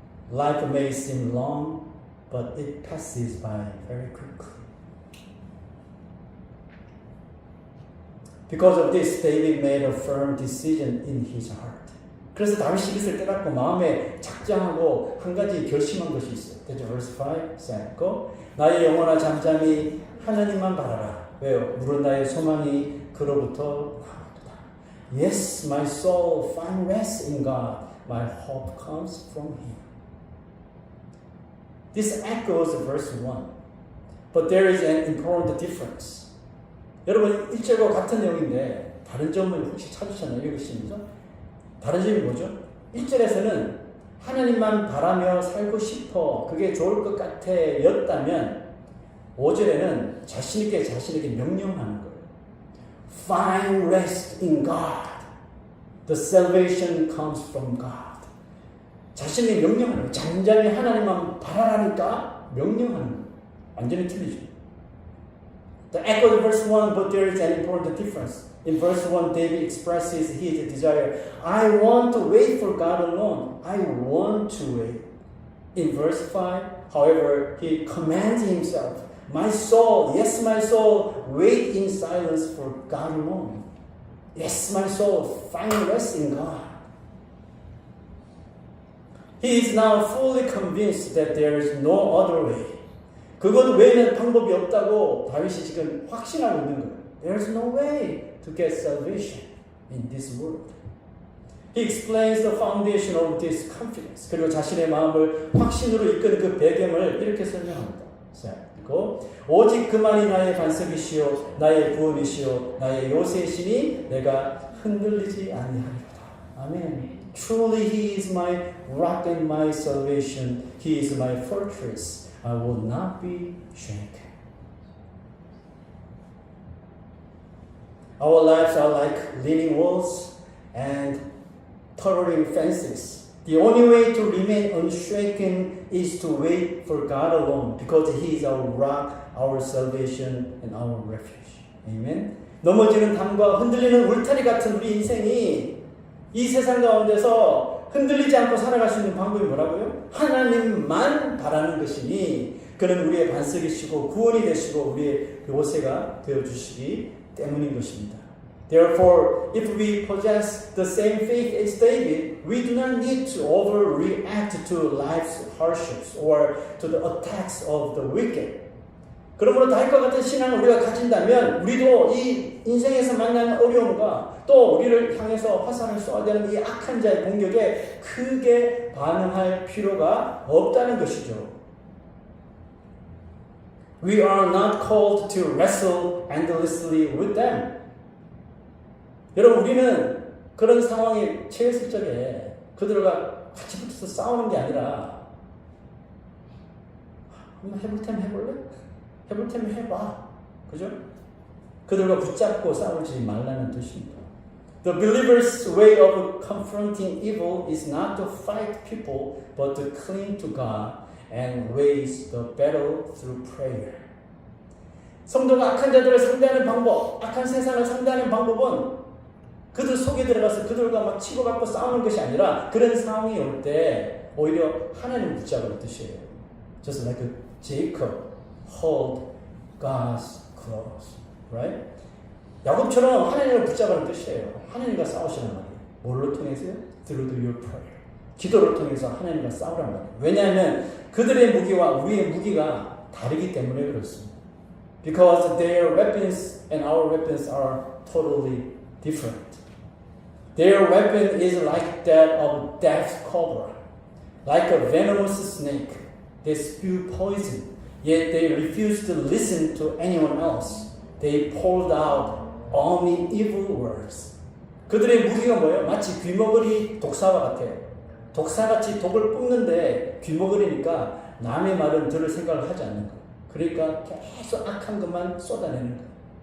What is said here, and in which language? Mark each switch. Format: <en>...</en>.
<en>Life may seem long, but it passes by very quickly. Because of this, David made a firm decision in his heart.</en> <ko>그래서 다윗이 이것을 깨닫고 마음에 작정하고 한 가지 결심한 것이 있어요. 대죠.</ko> <en>Verse 5 said,</en> <ko>나의 영혼아 잠잠히 하나님만 바라라. 왜요? 물은 나의 소망이 그로부터 나오도다.</ko> <en>Yes, my soul find rest in God. My hope comes from Him. This echoes verse 1. But there is an important difference.</en> <ko>여러분 1절과 같은 내용인데 다른 점을 혹시 찾으셨나요? 읽으시면서? 다른 점이 뭐죠? 1절에서는 하나님만 바라며 살고 싶어 그게 좋을 것 같아 였다면 5절에는 자신에게 명령하는 거예요.</ko> <en>Find rest in God. The salvation comes from God.</en> <ko>자신에게 명령하는 거예요. 잠잠히 하나님만 바라라니까 명령하는 거예요. 완전히 틀리죠.</ko> <en>The echo of verse 1, but there is an important difference. In verse 1, David expresses his desire. I want to wait for God alone. I want to wait. In verse 5, however, he commands himself. My soul, yes, my soul, wait in silence for God alone. Yes, my soul, find rest in God. He is now fully convinced that there is no other way.</en> <ko>그것 외에는 방법이 없다고 다윗이 지금 확신하고 있는 거예요.</ko> <en>There's no way to get salvation in this world. He explains the foundation of this confidence.</en> <ko>그리고 자신의 마음을 확신으로 이끄는 그 배경을 이렇게 설명합니다. 그리고 오직 그만이 나의 반석이시요 나의 구원이시요 나의 요새시니 내가 흔들리지 아니하리로다. 아멘.</ko> <en>Truly He is my rock and my salvation. He is my fortress. I will not be shaken. Our lives are like leaning walls and towering fences. The only way to remain unshaken is to wait for God alone, because He is our rock, our salvation, and our refuge. Amen.</en> <ko>넘어지는 담과 흔들리는 울타리 같은 우리 인생이 이 세상 가운데서 흔들리지 않고 살아갈 수 있는 방법이 뭐라고요? 하나님만 바라는 것이니 그는 우리의 반석이시고 구원이 되시고 우리의 요새가 되어주시기 때문인 것입니다.</ko> <en>Therefore, if we possess the same faith as David, we do not need to overreact to life's hardships or to the attacks of the wicked.</en> <ko>그러므로 다윗과 같은 신앙을 우리가 가진다면 우리도 이 인생에서 만나는 어려움과 또 우리를 향해서 화살을 쏘아야 되는 이 악한 자의 공격에 크게 반응할 필요가 없다는 것이죠.</ko> <en>We are not called to wrestle endlessly with them.</en> <ko>여러분, 우리는 그런 상황에 처했을 적에 그들과 같이 붙어서 싸우는 게 아니라 한번 해볼 테면 해볼래? 해볼 테면 해봐. 그죠? 그들과 붙잡고 싸우지 말라는 뜻입니다.</ko> <en>The believer's way of confronting evil is not to fight people, but to cling to God and wage the battle through prayer.</en> <ko>성도가 악한 자들을 상대하는 방법, 악한 세상을 상대하는 방법은 그들 속에 들어가서 그들과 막 치고받고 싸우는 것이 아니라 그런 상황이 올 때 오히려 하나님을 붙잡을 뜻이에요.</ko> <en>Just like Jacob hold God's clothes, right?</en> <ko>야곱처럼 하나님을 붙잡는 뜻이에요. 하나님과 싸우시는 말이에요. 뭘로 통해서요?</ko> <en>Through your prayer.</en> <ko>기도를 통해서 하나님과 싸우란 말이에요. 왜냐하면 그들의 무기와 우리의 무기가 다르기 때문에 그렇습니다.</ko> <en>Because their weapons and our weapons are totally different. Their weapon is like that of death cobra, like a venomous snake. They spew poison. Yet they refused to listen to anyone else. They poured out only evil words.</en> <ko>그들의 무기가 뭐예요? 마치 귀머거리 독사와 같아요. 독사같이 독을 뿜는데 귀머거리니까 남의 말은 들을 생각을 하지 않는 거예요. 그러니까 계속 악한 것만 쏟아내는 거예요.</ko>